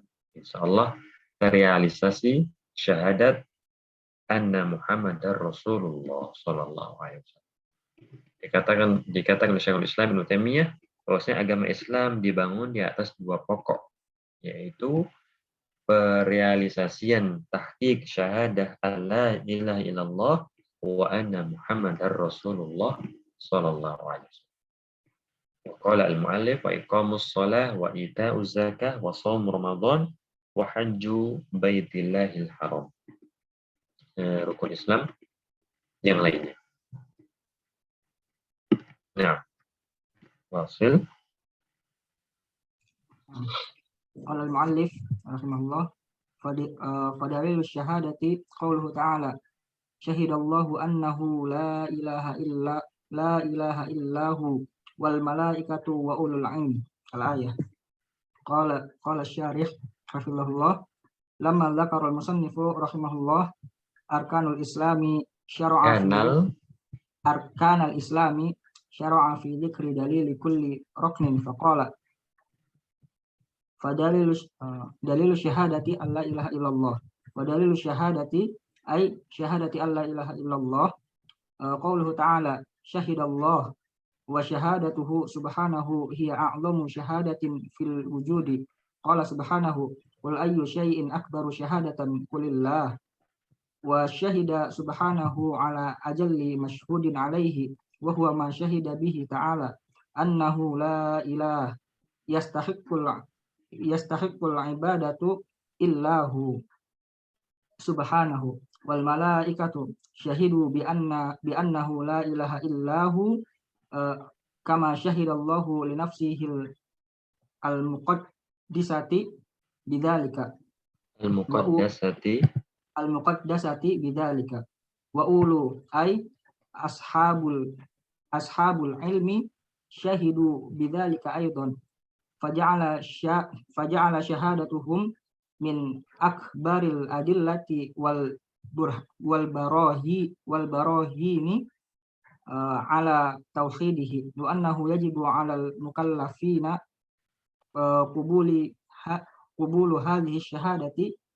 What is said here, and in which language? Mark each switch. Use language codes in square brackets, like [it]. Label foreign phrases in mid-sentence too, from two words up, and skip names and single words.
[id] Insyaallah terrealisasi syahadat [ar] أن محمدا رسول الله صلى الله عليه وسلم. [id] Dikatakan oleh Syekhul Islam Ibnu Taimiyah bahwasanya agama Islam dibangun di atas dua pokok, yaitu perealisasian [ar] تحقيق شهادة لا إله إلا الله وأن محمدا رسول الله صلى الله عليه وسلم. قال المؤلف وإقام الصلاة وإيتاء الزكاة وصوم رمضان وحج بيت الله الحرام. [id] Rukun Islam yang lainnya. Nah, wasil. [ar] قال المؤلف رحمه الله فدليل الشهادة قوله تعالى شهد الله أنه لا إله إلا هو والملائكة وأولو العلم الآية. قال الشارح حفظه الله لما ذكر المصنف رحمه الله أركان الإسلام شرع في ذكر دليل كل ركن فقال فدليل دليل الشهادة ألا إله إلا الله. ودليل الشهادة أي شهادة ألا إله إلا الله. قوله تعالى شهد الله وشهادته سبحانه هي أعظم شهادة في الوجود. قال سبحانه قل أي شيء أكبر شهادة قل الله. وشهد سبحانه على أجل مشهود عليه وهو ما شهد به تعالى أنه لا إله يستحق العبادة إلا هو سبحانه والملائكة شهدوا بأنه لا إله إلا هو كما شهد الله لنفسه المقدسة بذلك المقدسة بذلك وأولو أي أصحاب العلم شهدوا بذلك أيضا فجعل شهادتهم من أكبر الأدلة والبراهين على توحيده وأنه يجب على المكلفين قبول هذه الشهادة